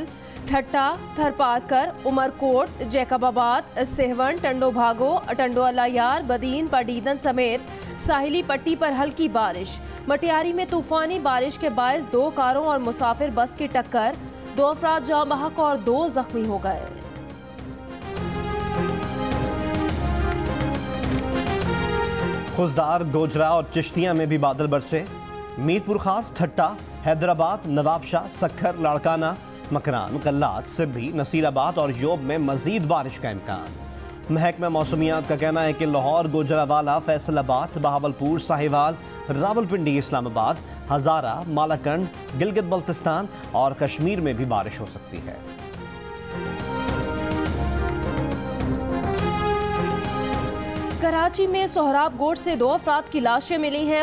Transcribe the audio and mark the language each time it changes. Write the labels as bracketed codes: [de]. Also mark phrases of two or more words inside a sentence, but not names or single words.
[ur] ٹھٹہ، تھرپارکر، عمرکوٹ، جیکب آباد، سیہون، ٹنڈو باگو، ٹنڈو الہ یار، بدین، پڈ عیدن سمیت ساحلی پٹی پر ہلکی بارش. مٹیاری میں طوفانی بارش کے باعث 2 کاروں اور مسافر بس کی ٹکر، 2 افراد جاں بحق اور 2 زخمی ہو گئے. خضدار، گوجرہ اور چشتیاں میں بھی بادل برسے. میرپور خاص، ٹھٹہ، حیدرآباد، نوابشاہ، سکھر، لاڑکانہ، مکران، قلات، سبی، نصیرآباد اور ژوب میں مزید بارش کا امکان. محکمہ موسمیات کا کہنا ہے کہ لاہور، گوجرانوالہ، فیصل آباد، بہاولپور، ساہیوال، راولپنڈی، اسلام آباد، ہزارہ، مالاکنڈ، گلگت بلتستان اور کشمیر میں بھی بارش ہو سکتی ہے. کراچی میں سہراب گوٹھ سے 2 افراد کی لاشیں ملی ہیں.